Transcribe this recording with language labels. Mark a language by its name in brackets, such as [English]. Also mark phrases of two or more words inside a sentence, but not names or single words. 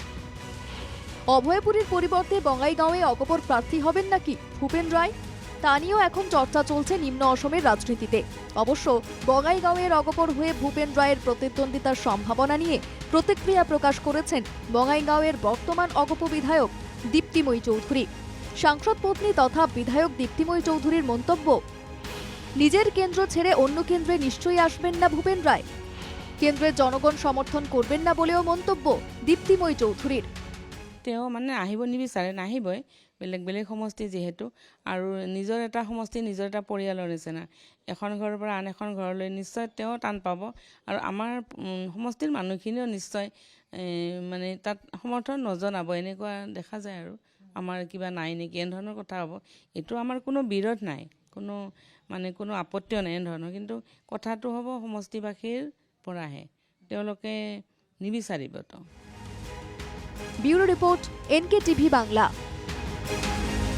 [Bangla] অভয়াপুরীর পরিবর্তে বঙ্গাইগাঁওয়ে অগপর প্রার্থী হবেন নাকি ভূপেন রায়, তা নিয়েও এখন চর্চা চলছে নিম্ন অসমের রাজনীতিতে। অবশ্য বঙ্গাইগাঁওয়ের অগপর হয়ে ভূপেন রায়ের প্রতিদ্বন্দ্বিতার সম্ভাবনা নিয়ে প্রতিক্রিয়া প্রকাশ করেছেন বঙ্গাইগাঁওয়ের বর্তমান অগপ বিধায়ক দীপ্তিময়ী চৌধুরী। সাংসদ পত্নী তথা বিধায়ক দীপ্তিময়ী চৌধুরীর মন্তব্য, নিজের কেন্দ্র ছেড়ে অন্য কেন্দ্রে নিশ্চয়ই আসবেন না ভূপেন রায়। কেন্দ্রের জনগণ সমর্থন করবেন না বলেও মন্তব্য দীপ্তিময়ী চৌধুরীর। [Assamese] তেওঁ মানে আহিব নিবিচাৰে, নাহিবই, বেলেগ বেলেগ সমষ্টি যিহেতু, আৰু নিজৰ এটা সমষ্টি নিজৰ এটা পৰিয়ালৰ নিচিনা। এখন ঘৰৰ পৰা আন এখন ঘৰলৈ নিশ্চয় তেওঁ টান পাব আৰু আমাৰ সমষ্টিৰ মানুহখিনিও নিশ্চয় মানে তাত সমৰ্থন নজনাব, এনেকুৱা দেখা যায়। আৰু আমাৰ কিবা নাই নেকি এনেধৰণৰ কথা হ'ব। এইটো আমাৰ কোনো বিৰোধ নাই, কোনো আপত্তিও নাই এনেধৰণৰ, কিন্তু কথাটো হ'ব সমষ্টিবাসীৰ পৰাহে, তেওঁলোকে নিবিচাৰিব। [English] bureau report, [Bangla] NKTV বাংলা।